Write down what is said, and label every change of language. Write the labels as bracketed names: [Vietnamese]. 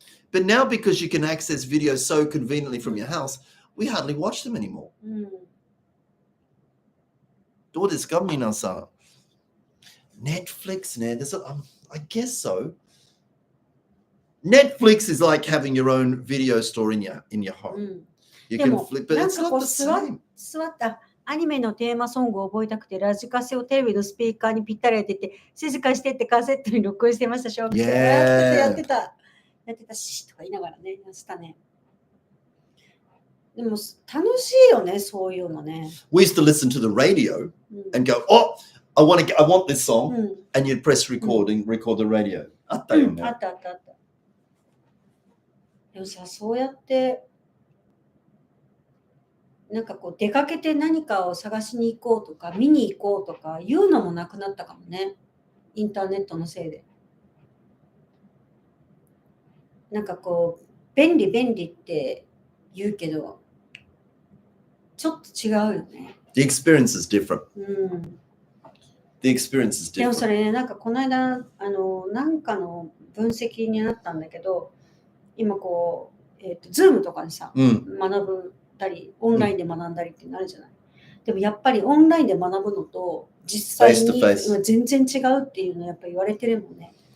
[English] But now because you can access videos so conveniently from your house, we hardly watch them anymore. [Japanese] どうですか皆さん。Netflix ね。 [English] I guess so. Netflix is like having your own video store in your home. You can flip it. It's not the same. [Japanese] 座ったアニメのテーマソングを覚えたくてラジカセをテレビのスピーカーにぴったり当てて静かしてってカセットに録音してました。やってたシーとか言いながらね、やってたね。でも楽しいよね、そういうのね。 [English] We used to listen to the radio and go, oh, I want this song, and you'd press record the radio. [Japanese] あったよね。あった。でもさ、そうやってなんかこう出かけて何かを探しに行こうとか見に行こうとかいうのもなくなったかもね。インターネットのせいで。なんかこう便利って言うけどちょっと違うよね。 [English] The experience is different. The experience is different. [Japanese] でもそれね、なんかこの間なんかの分析になったんだけど、今こうZoom とかにさ、学ぶたりオンラインで学んだりってなるじゃない。でもやっぱりオンラインで学ぶのと実際に全然違うっていうのやっぱり言われてるもんね。